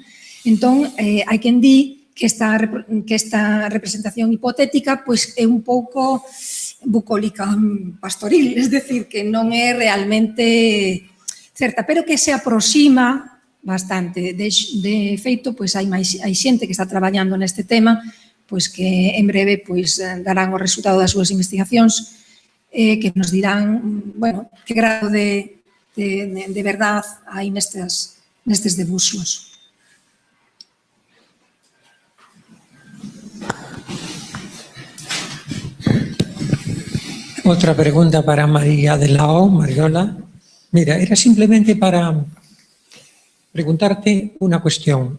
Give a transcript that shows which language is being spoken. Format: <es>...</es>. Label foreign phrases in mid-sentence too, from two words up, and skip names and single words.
<gl>Entón, hai quen di que esta representación hipotética é un pouco bucólica pastoril,</gl> <es>es decir,</es> <gl>que non é realmente certa, pero que se aproxima bastante. De feito, hai xente que está traballando neste tema, que en breve darán o resultado das súas investigacións, que nos dirán, bueno, que</gl> <es>grado de verdad</es> <gl>hai nestes debuxos.</gl> <es>Otra pregunta para María de la O, Mariola. Mira, era simplemente para preguntarte una cuestión.</es>